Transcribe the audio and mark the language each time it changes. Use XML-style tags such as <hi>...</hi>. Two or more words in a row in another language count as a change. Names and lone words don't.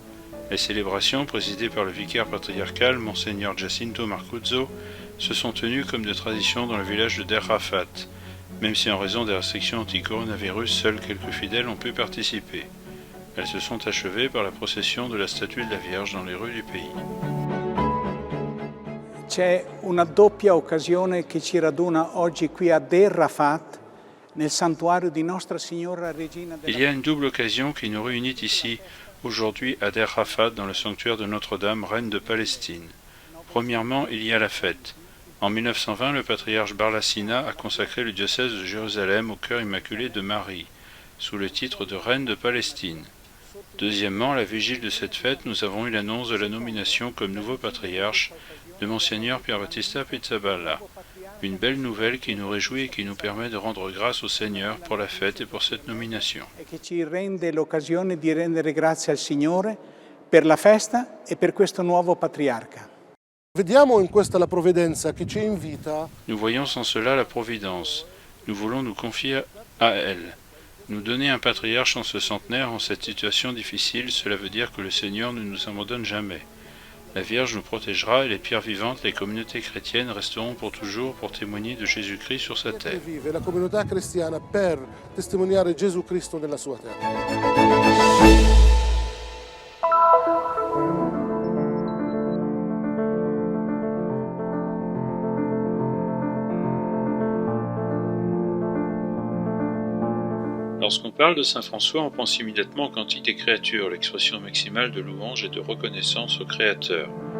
<fr>Les célébrations, présidées par le vicaire patriarcal, Monseigneur Giacinto Marcuzzo, se sont tenues comme de tradition dans le village de Der Rafat, même si en raison des restrictions anti-coronavirus, seuls quelques fidèles ont pu participer. Elles se sont achevées par la procession de la statue de la Vierge dans les rues du pays.</fr> <it>C'è una doppia occasione che ci raduna oggi qui a Der Rafat, nel santuario di Nostra Signora Regina della...</it> <fr>Il y a une double occasion qui nous réunit ici, aujourd'hui à Der Rafat, dans le sanctuaire de Notre-Dame, reine de Palestine. Premièrement, il y a la fête. En 1920, le patriarche Barlassina a consacré le diocèse de Jérusalem au cœur immaculé de Marie, sous le titre de reine de Palestine. Deuxièmement, à la vigile de cette fête, nous avons eu l'annonce de la nomination comme nouveau patriarche de Monseigneur Pier Battista Pizzaballa. Une belle nouvelle qui nous réjouit et qui nous permet de rendre grâce au Seigneur pour la fête et pour cette nomination.</fr> <it>E che ci rende l'occasione di rendere grazie al Signore per la festa e per questo nuovo patriarca. Vediamo in questa la provvidenza che ci invita.</it> <fr>Nous voyons en cela la providence. Nous voulons nous confier à elle. Nous donner un patriarche en ce centenaire, en cette situation difficile, cela veut dire que le Seigneur ne nous abandonne jamais. La Vierge nous protégera et les pierres vivantes, les communautés chrétiennes resteront pour toujours pour témoigner de Jésus-Christ sur sa terre.</fr> <it>Vive la comunità cristiana per testimoniare Gesù Cristo nella sua terra.</it> <fr>Lorsqu'on parle de Saint François, on pense immédiatement au cantique des créatures, l'expression maximale de louange et de reconnaissance au Créateur.</fr>